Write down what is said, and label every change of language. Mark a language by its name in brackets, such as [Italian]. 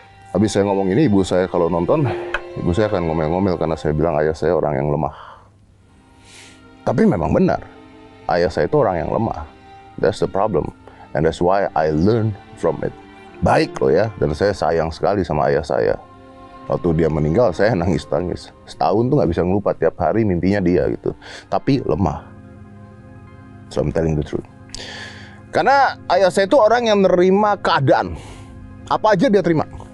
[Indonesian] Habis saya ngomong ini, ibu saya kalau nonton, ibu saya akan ngomel-ngomel karena saya bilang ayah saya orang yang lemah. Tapi memang benar. Ayah saya itu orang yang lemah. [English] That's the problem. And that's why I learn from it. [Indonesian] Baik loh ya. Dan saya sayang sekali sama ayah saya. Waktu dia meninggal, saya nangis-nangis. Setahun tuh nggak bisa ngelupa, tiap hari mimpinya dia gitu. Tapi lemah. [English] So I'm telling the truth. [Indonesian] Karena ayah saya itu orang yang menerima keadaan. Apa aja dia terima.